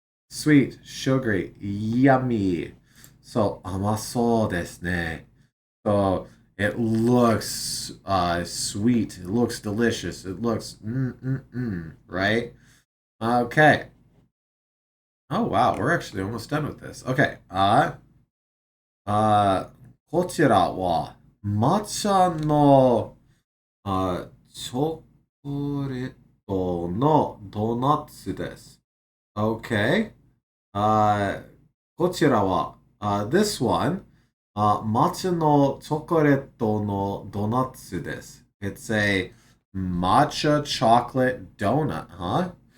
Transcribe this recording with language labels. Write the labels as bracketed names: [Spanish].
[English] Sweet, sugary, yummy. So [Japanese] amaso desu ne. [English] So it looks sweet. It looks delicious. It looks right? Okay. Oh wow, we're actually almost done with this. Okay. [Japanese] こちらは抹茶のチョコレートのドーナツです。 [English] Okay. [Japanese] こちらは [English] this one [Japanese] 抹茶のチョコレートのドーナツです。 [English] It's a matcha chocolate donut, huh?